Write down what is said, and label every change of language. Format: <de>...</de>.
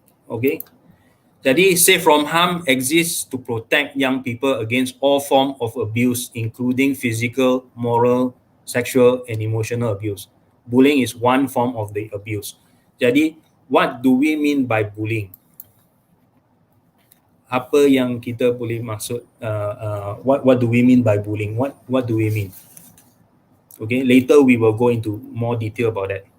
<en>Okay, jadi safe from harm exists to protect young people against all form of abuse, including physical, moral, sexual and emotional abuse. Bullying is one form of the abuse. Jadi, what do we mean by bullying?</en> <ms>Apa yang kita boleh maksud?</ms> <en>What do we mean by bullying? What do we mean? Okay, later we will go into more detail about that.</en>